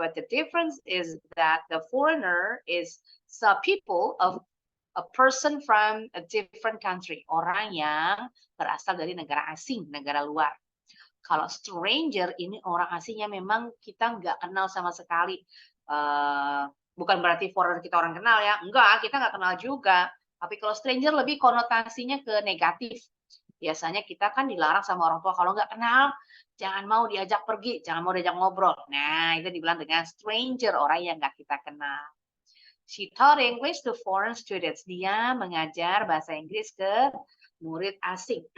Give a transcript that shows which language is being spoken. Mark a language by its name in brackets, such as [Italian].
[English] But the difference is that the foreigner is some people of a person from a different country. [Indonesian] Orang yang berasal dari negara asing, negara luar. Kalau stranger ini orang asingnya memang kita nggak kenal sama sekali. Bukan berarti foreigner kita orang kenal ya. Enggak, kita nggak kenal juga. Tapi kalau stranger lebih konotasinya ke negatif. Biasanya kita kan dilarang sama orang tua kalau nggak kenal, jangan mau diajak pergi, jangan mau diajak ngobrol. Nah, itu dibilang dengan stranger, orang yang nggak kita kenal. [English] She taught English to foreign students. [Indonesian] Dia mengajar bahasa Inggris ke murid asing.